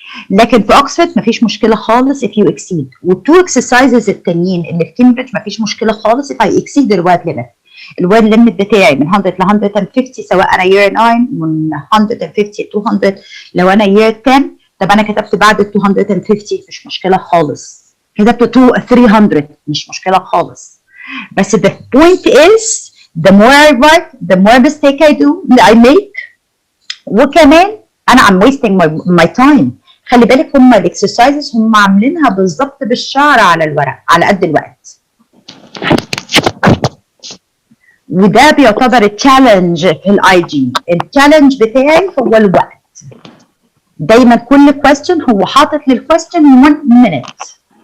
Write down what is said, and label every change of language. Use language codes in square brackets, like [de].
[ar] لكن في اوكسفورد مفيش مشكله خالص [en] if you exceed. [ar] والتو اكسرسايزز التانيين اللي في كامبريدج مفيش مشكله خالص [en] if I exceed [ar] الوورد ليميت. الوورد ليميت بتاعي من 100 ل 150 سواء انا year 9، من 150 ل 200 لو انا year 10. طب انا كتبت بعد ال 250 مش مشكله خالص، كتبت 300 مش مشكله خالص. [en] بس the point is the more I write the more mistake I make. [ar] وكمان انا [en] I'm wasting my time. [ar] خلي بالك هم الاكسرسايزز هم عاملينها بالظبط بالشعر على الورق على قد الوقت، وده بيعتبر التشالنج في الاي جي. التشالنج بتاعي هو الوقت. دايما كل question هو حاطط للquestion 1 minute.